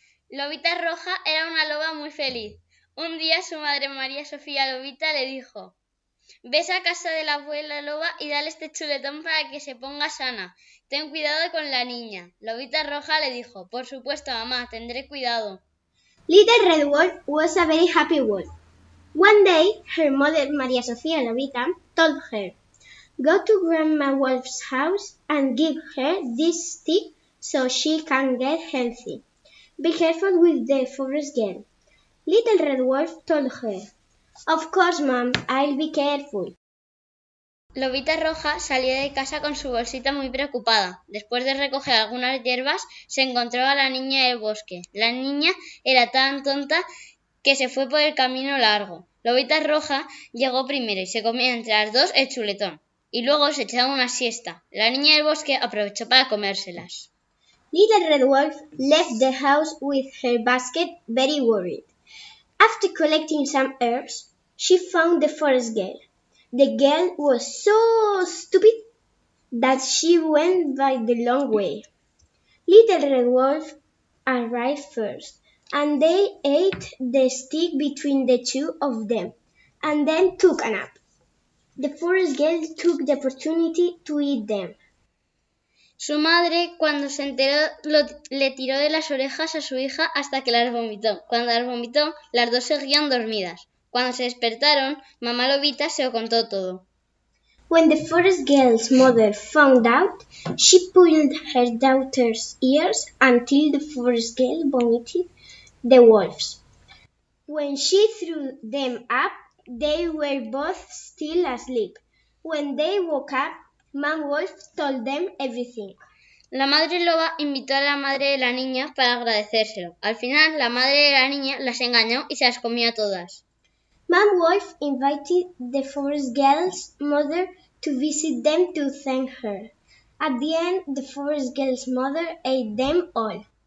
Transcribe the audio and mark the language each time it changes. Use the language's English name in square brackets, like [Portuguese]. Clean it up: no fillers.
[Spanish] Lobita roja era una loba muy feliz. Un día su madre María Sofía Lobita le dijo: «Ves a casa de la abuela loba y dale este chuletón para que se ponga sana. Ten cuidado con la niña». Lobita roja le dijo: «Por supuesto, mamá, tendré cuidado». [English] Little Red Wolf was a very happy wolf. One day, her mother, María Sofía Lobita, told her, «Go to Grandma Wolf's house and give her this stick so she can get healthy. Be careful with the forest girl». Little Red Wolf told her, «Of course, Mom, I'll be careful». [Spanish] Lobita roja salió de casa con su bolsita muy preocupada. Después de recoger algunas hierbas, se encontró a la niña del bosque. La niña era tan tonta que se fue por el camino largo. Lobita roja llegó primero y se comió entre las dos el chuletón. Y luego se echaron una siesta. La niña del bosque aprovechó para comérselas. [English] Little Red Wolf left the house with her basket, very worried. After collecting some herbs, she found the forest girl. The girl was so stupid that she went by the long way. Little Red Wolf arrived first, and they ate the stick between the two of them, and then took a nap. The forest girl took the opportunity to eat them. [Spanish] Su madre, cuando se enteró, le tiró de las orejas a su hija hasta que las vomitó. Cuando las vomitó, las dos seguían dormidas. Cuando se despertaron, mamá Lobita se lo contó todo. [English] When the forest girl's mother found out, she pulled her daughter's ears until the forest girl vomited the wolves. When she threw them up, they were both still asleep. When they woke up, Mom Wolf told them everything. [Spanish] La madre loba invitó a la madre de la niña para agradecérselo. Al final, la madre de la niña las engañó y se las comió a todas. [English] Mom Wolf invited the forest girl's mother to visit them to thank her. At the end, the forest girl's mother ate them all.